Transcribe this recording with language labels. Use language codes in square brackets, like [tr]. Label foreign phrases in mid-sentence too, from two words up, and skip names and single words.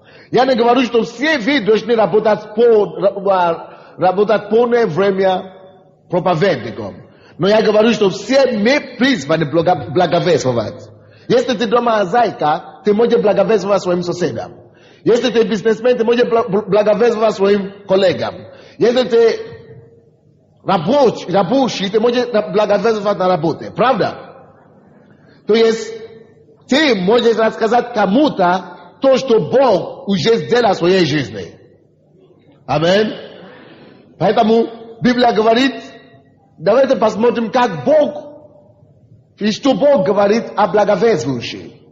[ru] Я не говорю, что все вы должны работать полное время проповедником. Но я говорю, что все мы призваны благовествовать. Если ты дома хозяйка, ты можешь благовествовать своим соседям. Если ты бизнесмен, ты можешь благовествовать своим коллегам. Если ты Rabushi, te moje благовествовать на работе. Правда? То есть, ты можешь рассказать кому-то то, что Бог уже сделал в своей жизни. Аминь. Поэтому Библия говорит, давайте посмотрим, как Бог, и что Бог говорит о благовествующих.